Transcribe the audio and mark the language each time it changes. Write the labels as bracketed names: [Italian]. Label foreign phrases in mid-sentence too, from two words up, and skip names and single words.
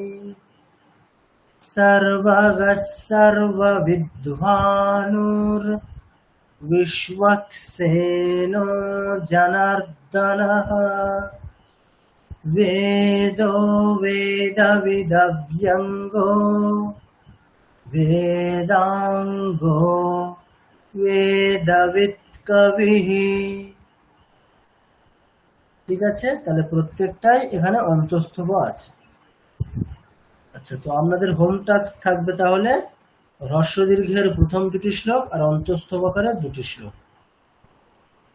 [Sanskrit] सर्वगः सर्वविद्वानुर् विश्वक्सेनो जनार्दनः वेदो वेदविदव्यङ्गो वेदाङ्गो वेदवित्कविः। [Bangla] ঠিক আছে, তাহলে প্রত্যেকটাই এখানে অন্তস্থ আছে। আচ্ছা, তো আপনাদের [English] home task [Bangla] থাকবে তাহলে হ্রস্ব দীর্ঘের প্রথম দুটি শ্লোক আর অন্তস্থ বকারের দুটি শ্লোক।